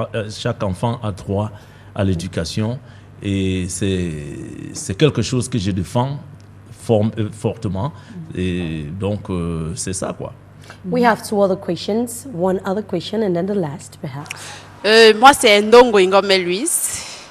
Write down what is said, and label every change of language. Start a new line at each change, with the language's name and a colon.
French: Chaque enfant a droit à l'éducation, et c'est quelque chose que je défends fortement. Et donc, c'est ça, quoi.
English: We have two other questions. One other question and then the last, perhaps.
French: Moi, c'est Ndongo Ngome Louise.